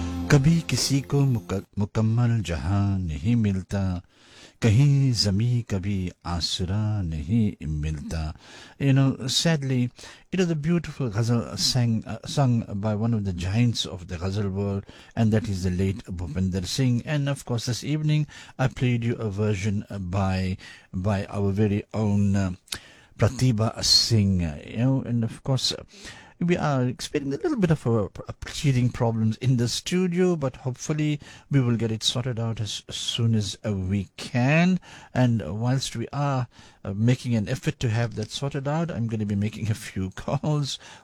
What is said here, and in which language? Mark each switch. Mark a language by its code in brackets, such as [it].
[ur] کبھی کسی کو مکمل جہاں نہیں ملتا, کہیں زمین کبھی آسرا نہیں ملتا. [en] You know sadly it is a beautiful ghazal sung by one of the giants of the ghazal world, and that is the late Bhupinder Singh. And of course this evening I played you a version by our very own Pratibha Singh, you know. And of course, we are experiencing a little bit of a teething problems in the studio, but hopefully we will get it sorted out as soon as we can. And whilst we are making an effort to have that sorted out, I'm going to be making a few calls.